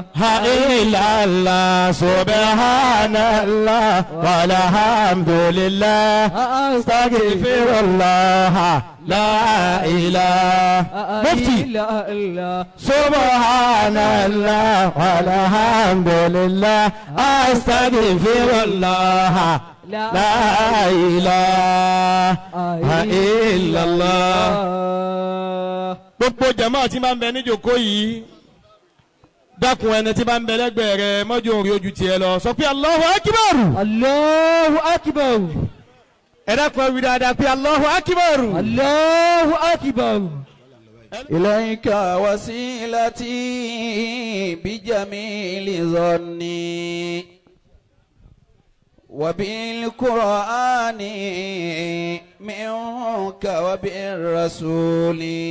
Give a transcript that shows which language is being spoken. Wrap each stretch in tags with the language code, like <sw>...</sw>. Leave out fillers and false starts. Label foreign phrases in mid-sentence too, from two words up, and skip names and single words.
<ar>إلا الله سبحان الله والحمد لله أستغفر الله لا إله إلا الله سبحان الله والحمد لله أستغفر الله لا إله إلا الله.</ar> <yo>Gbogbo jàmáà tí máa ń bẹ níjòkó yìí dákun ẹni tí bá ń bẹ lẹ́gbẹ̀ẹ́ rẹ̀ mọ́jú òun rí ojú tiẹ̀ lọ sọ pé</yo> <ar>الله أكبر. الله أكبر.</ar> <yo>Ẹ dákun ẹ wí dáadáa pé</yo> <ar>الله أكبر. الله أكبر. إليك وسيلتي بجميل ظني وبالقرآن منك وبالرسول</ar>